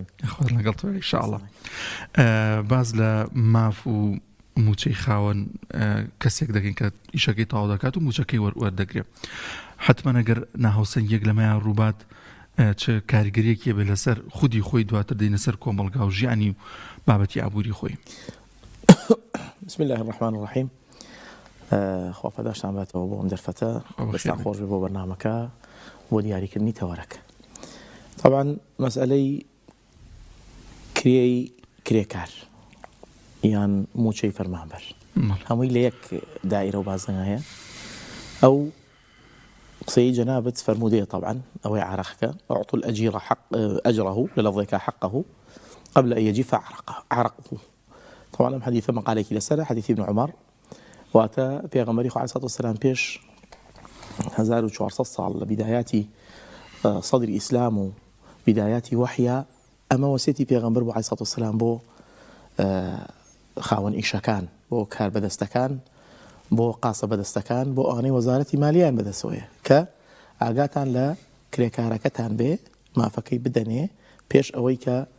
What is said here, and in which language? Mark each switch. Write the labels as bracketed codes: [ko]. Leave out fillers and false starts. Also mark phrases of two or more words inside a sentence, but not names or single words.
[ckb] لەگەڵ تۆ ئینشاءالله باز لە ماف و موچەی خاوەن کەسێک دەکەین کە ئیشەکەی تاوا دەکات و موچەکەی وەردەگرێت حتمما ئەگەر ناهاوسەنگیەک لەمەیان ڕووبات چ کاریگەریەکیە بێ لەسەر خودی خۆی دواتر دێنە سەر کۆمەڵگا و ژیانی و بابەتی ئابووری خۆی. [ar] بسم الله الرحمن الرحیم. [ckb] خوا پەداشتان بێتەوە بۆ ئەم دەرفەتە بەستان خۆش بێ بۆ بەرنامەکە بۆ دیاریکردنی تەوەرەکە. طبعا مەسئلەی کرێکار یان موچەی فەرمانبەر هەمووی لە یەک دائیرە و بازنگایە. ئەو قسەی جەنابەت فەرمودەیە طبعا ئەوەی عارەقەکە [ar] أعطوا الأجير أجره للفظك حقه قبل أن يجف عرقه. [ckb] طبعا ئەم حەدیثە مەقالێکی لەسەرە حەدیثی ابن عمر واتە پێغەمبەری خوا [ar] عەلەیهی سەڵاتو وەسەلام [ckb] پێش 1400 ساڵ لە بیدایاتی صدری ئیسلام و بیدایاتی وحیە ئەمە وەسیەتی پێغەمبەر بوو [ar] عەلەیهی سەڵاتو وەسەلام [ckb] بۆ خاوەن ئیشەکان بۆ کار بەدەستەکان بۆ قاسە بەدەستەکان بۆ ئەوانەی وەزارەتی مالیان بەدەستەوەیە کە ئاگاتان لە کرێکارەکەتان بێ مافەکەی بدەنێ پێش ئەوەی کە